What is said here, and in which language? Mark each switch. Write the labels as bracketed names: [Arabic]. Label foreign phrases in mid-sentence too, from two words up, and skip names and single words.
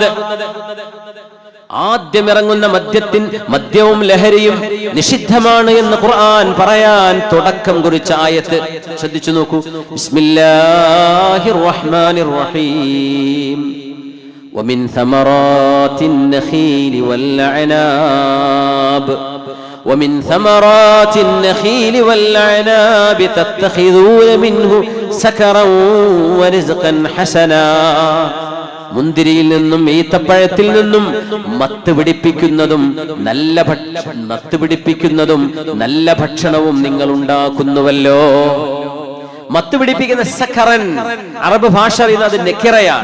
[Malayalam] ആദ്യം ഇറങ്ങുന്ന മദ്യവും ലഹരിയും നിഷിദ്ധമാണ് എന്ന് ഖുർആൻ പറയാൻ തുടക്കം കുറിച്ച ആയത്ത് ശ്രദ്ധിച്ചു നോക്കൂ. [Arabic] بسم الله الرحمن الرحيم ومن ثمرات النخيل والأعناب ومن ثمرات النخيل والعناب تتخذون منه سكرا ورزقا حسنا. [Malayalam] മുന്തിരിയിൽ നിന്നും ഈത്തപ്പഴത്തിൽ നിന്നും മത്ത് പിടിപ്പിക്കുന്നതും നല്ല ഭക്ഷണവും നിങ്ങൾ ഉണ്ടാക്കുന്നുവല്ലോ. മത്ത് പിടിപ്പിക്കുന്ന സഖറൻ, അറബ് ഭാഷ അറിയുന്നത് നെക്കിറയാണ്.